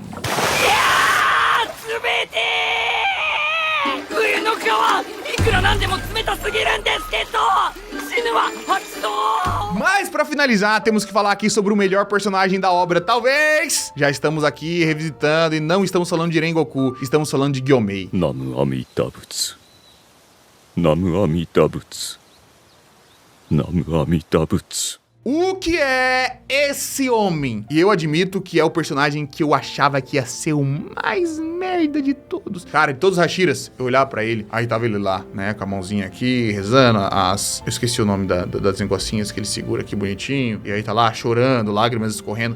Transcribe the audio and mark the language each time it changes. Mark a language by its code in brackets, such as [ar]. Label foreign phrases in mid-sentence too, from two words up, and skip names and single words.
[pt] Mas pra finalizar, temos que falar aqui sobre o melhor personagem da obra, talvez! Já estamos aqui revisitando e não estamos falando de Rengoku, estamos falando de Gyomei. [ja] 南無阿弥陀仏。南無阿弥陀仏. 南無阿弥陀仏. [pt] O que é esse homem? E eu admito que é o personagem que eu achava que ia ser o mais merda de todos. Cara, de todos os Hashiras, eu olhava pra ele, aí tava ele lá, né, com a mãozinha aqui, rezando eu esqueci o nome das negocinhas que ele segura aqui bonitinho, e aí tá lá chorando, lágrimas escorrendo.